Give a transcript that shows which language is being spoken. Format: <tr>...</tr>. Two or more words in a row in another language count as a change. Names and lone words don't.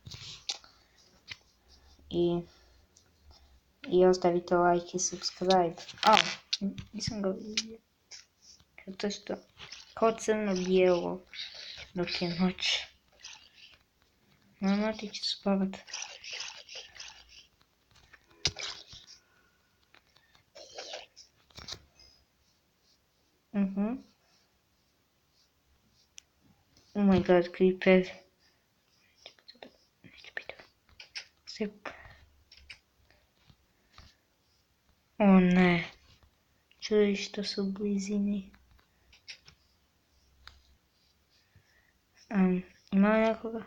<hr>I ostavite like i subscribe. Nisam ga vidio. To je što? Kao crno-bijelo dok je noć. Mama, ti ću spavat.</hr> <en>Oh my god, creeper.</en> <hr>O ne. Čuj što su u blizini. Ima li nekoga?</hr>